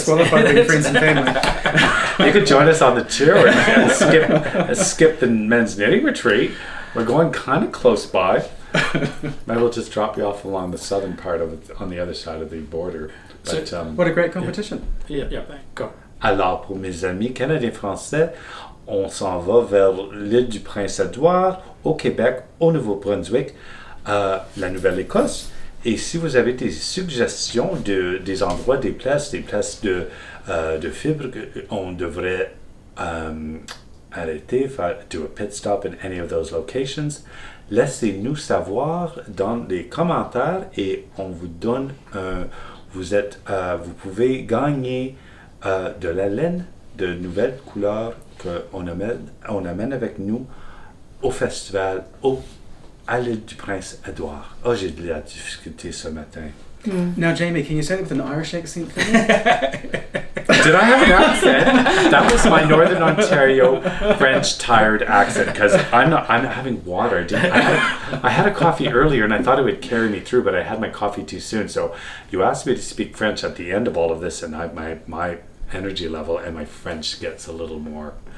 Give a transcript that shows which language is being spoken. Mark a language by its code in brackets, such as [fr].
[en] disqualified being friends and family? You could join us on the tour and skip the men's knitting retreat. We're going kind of close by. Maybe we'll just drop you off along the southern part of it, on the other side of the border. But, What a great competition. Yeah. Go. [fr] Alors, pour mes amis canadiens-français, on s'en va vers l'île du Prince-Édouard, au Québec, au Nouveau-Brunswick, la Nouvelle-Écosse. Et si vous avez des suggestions des endroits, des places de fibres qu'on devrait arrêter, [en] do a pit stop in any of those locations, [fr] laissez-nous savoir dans les commentaires et on vous donne vous pouvez gagner de la laine de nouvelles couleurs qu'on amène avec nous au festival à l'île du Prince-Édouard. Oh, j'ai de la difficulté ce matin. [en] Now, Jamie, can you say that with an Irish accent for me? Did I have an accent? That was my Northern Ontario French tired accent because I'm having water. I had a coffee earlier and I thought it would carry me through, but I had my coffee too soon. So you asked me to speak French at the end of all of this, and my energy level and my French gets a little more.